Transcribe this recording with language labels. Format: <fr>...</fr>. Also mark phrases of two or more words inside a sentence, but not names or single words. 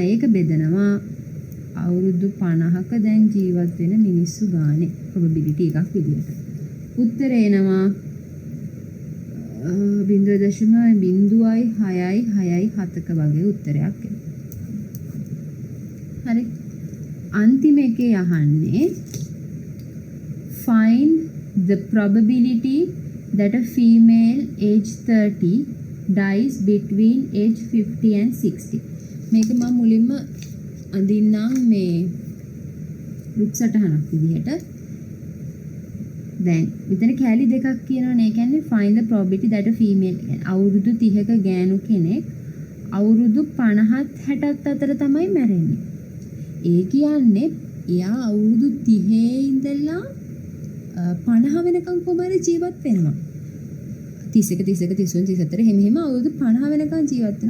<si>එහෙනම් ඒක බෙදනවා අවුරුදු 50ක දැන් ජීවත් වෙන මිනිස්සු ගානේ probability එකක් විදියට. උත්තරේ එනවා 0.0667ක වගේ උත්තරයක් එනවා. හරි. අන්තිම එකේ අහන්නේ</si> <en>find the probability that a female age 30 dies between age 50 and 60.</en> <si>මේක මම මුලින්ම අඳින්නම් මේ රුක් සටහනක් විදිහට. දැන් මෙතන කැලි දෙකක් කියනවනේ. ඒ කියන්නේ</si> <en>find the probability that a female</en> <si>අවුරුදු 30ක ගෑනු කෙනෙක් අවුරුදු 50ත් 60ත් අතර තමයි මැරෙන්නේ. ඒ කියන්නේ එයා අවුරුදු 30 ඉඳලා 50 වෙනකම් කොහමද ජීවත් වෙනවා. 31 32 33 34 එහෙම අවුරුදු 50 වෙනකම් ජීවත් වෙනවා.</si>